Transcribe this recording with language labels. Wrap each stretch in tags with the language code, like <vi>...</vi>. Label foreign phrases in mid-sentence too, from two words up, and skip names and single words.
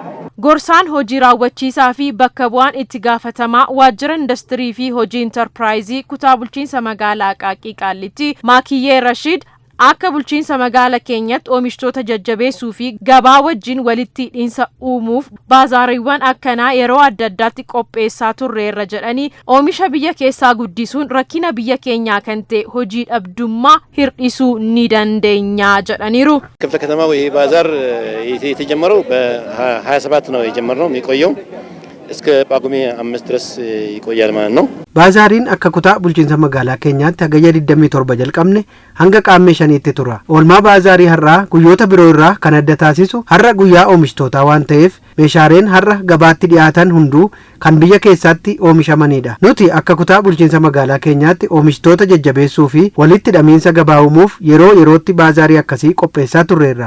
<om>Gorsaan hojii raawwachiisaa fi bakka bu'aan itti gaafatamaa waajjira industirii fi hojii intarpiraayizii kutaa bulchiinsa magaalaa Aqaaqii Qaallittii Maakiyyee Rashiid akka bulchiinsa magaalaa keenyatti oomishtoota jajjabeessuu fi gabaa wajjin walitti hidhiinsa uumuuf baazaariiwwan akkanaa yeroo adda addaatti qopheessaa turreerra jedhanii oomisha biyya keessaa guddisuun rakkina biyya keenyaa kan ta'e hojii dhabdummaa hir'isuu ni dandeenya jedhaniiru.</om> <am>ክፍለ ከተማ ወይ ባዛር የተጀመረው በ27 ነው የጀመርነው የሚቆየው እስከ ጳጉሜ 5 ድረስ ይቆያል ማለት ነው።</am> <om>ባዛሪን akka kutaa bulchiinsa magaalaa keenyaatti hagayya 27 jalqabne hanga qaammee 5tti tura. Oolmaa baazarii har'aa guyyoota biroo irraa kan adda taasisu har'a guyyaa oomishtootaa waan ta'eef meeshaaleen har'a gabaatti dhiyaatan hunduu kan biyya keessaatti oomishamanidha. Nuti akka kutaa bulchiinsa magaalaa keenyaatti oomishtoota jajjabeessuu fi walitti hidhamiinsa gabaa uumuuf yeroo yerootti baazarii akkasii qopheessaa turreerra.</om>